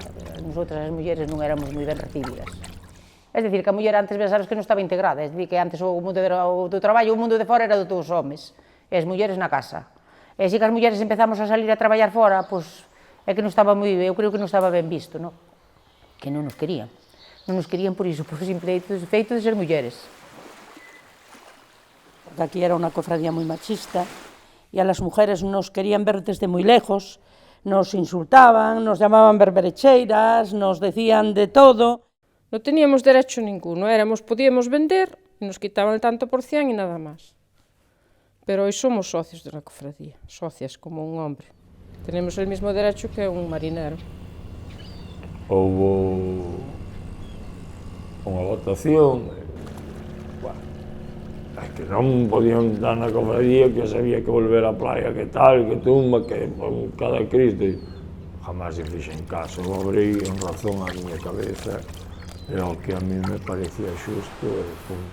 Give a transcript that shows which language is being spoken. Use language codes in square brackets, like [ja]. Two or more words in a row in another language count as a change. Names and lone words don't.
[gl] Nosotras as mulleres non éramos moi ben recibidas. É dicir, que a muller antes sabes que non estaba integrada, é dicir, que antes o mundo do traballo, o mundo de fora era dos homes, e as mulleres na casa. E se que as mulleres empezamos a salir a traballar fora, pois é que non estaba moi ben, eu creo que non estaba ben visto, non? Que non nos querían. Non nos querían por iso, por simple feito de ser mulleres. Porque aquí era unha cofradía moi machista, e [es] a las mujeres nos querían ver desde moi lejos, nos insultaban, nos llamaban berberecheiras, nos decían de todo. No teníamos derecho ninguno, podíamos vender, e nos quitaban el tanto por cien e nada máis. Pero hoy somos socios de la cofradía, socias como un hombre. Tenemos el mismo derecho que un marinero. [gl] Houve unha votación, que non podían dar na cofradía, que sabía que volver á playa, que tal, que tumba, que cada Cristo. Jamás se fixen caso, eu abrí en razón a miña cabeza, e o que a mí me parecía xusto, e punto.